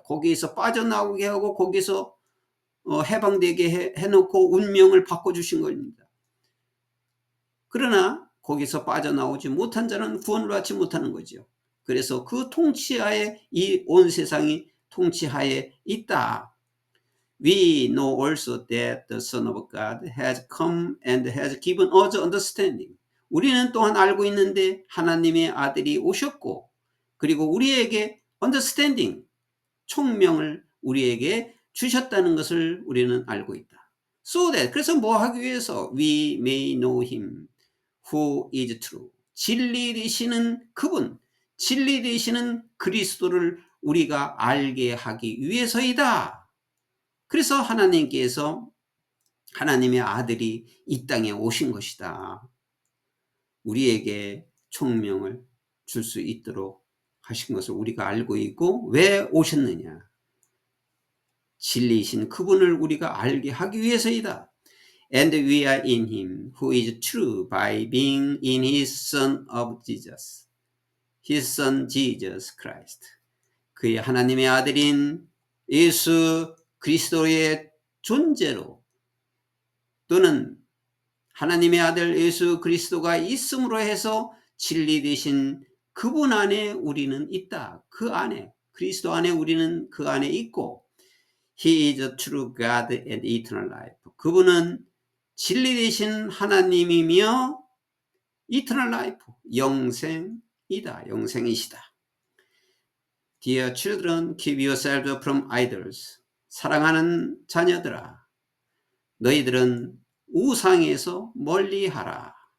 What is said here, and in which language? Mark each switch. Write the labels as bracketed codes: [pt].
[ko] 거기에서 빠져나오게 하고 거기에서 해방되게 해놓고 운명을 바꿔주신 겁니다. 그러나 거기서 빠져나오지 못한 자는 구원을 받지 못하는 거죠. 그래서 그 통치하에, 이 온 세상이 통치하에 있다. [en] We know also that the Son of God has come and has given us understanding. [ko] 우리는 또한 알고 있는데 하나님의 아들이 오셨고, 그리고 우리에게 understanding, 총명을 우리에게 주셨다는 것을 우리는 알고 있다. [en] So that, [ko] 그래서 뭐 하기 위해서? [en] We may know him who is true. [ko] 진리 되시는 그분, 진리 되시는 그리스도를 우리가 알게 하기 위해서이다. 그래서 하나님께서 하나님의 아들이 이 땅에 오신 것이다. 우리에게 총명을 줄 수 있도록 하신 것을 우리가 알고 있고, 왜 오셨느냐? 진리이신 그분을 우리가 알게 하기 위해서이다. [en] And we are in him who is true by being in his son of Jesus. His son Jesus Christ. [ko] 그의 하나님의 아들인 예수 그리스도의 존재로 또는 하나님의 아들 예수 그리스도가 있음으로 해서 진리 되신 그분 안에 우리는 있다. 그 안에 그리스도 안에 우리는 그 안에 있고 [en] He is a true God and eternal life. [ko] 그분은 진리 되신 하나님이며 [en] eternal life, [ko] 영생이다. 영생이시다. [en] Dear children, keep yourselves from idols. [ko] 사랑하는 자녀들아, 너희들은 우상에서 멀리하라.